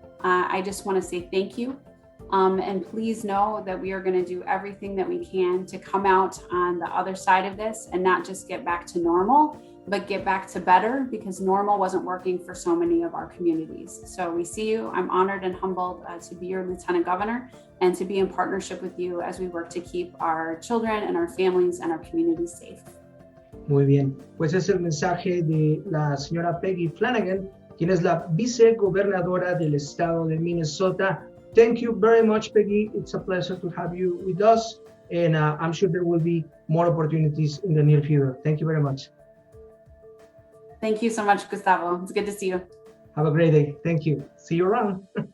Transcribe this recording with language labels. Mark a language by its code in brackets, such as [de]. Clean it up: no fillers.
[en] I just want to say thank you. And please know that we are going to do everything that we can to come out on the other side of this and not just get back to normal, but get back to better, because normal wasn't working for so many of our communities. So we see you. I'm honored and humbled to be your Lieutenant Governor and to be in partnership with you as we work to keep our children and our families and our communities safe. [es] Muy bien, pues es el mensaje de la señora Peggy Flanagan, quien es la vicegobernadora del estado de Minnesota. [en] Thank you very much, Peggy. It's a pleasure to have you with us, and I'm sure there will be more opportunities in the near future. Thank you very much. Thank you so much, Gustavo. It's good to see you. Have a great day. Thank you. See you around.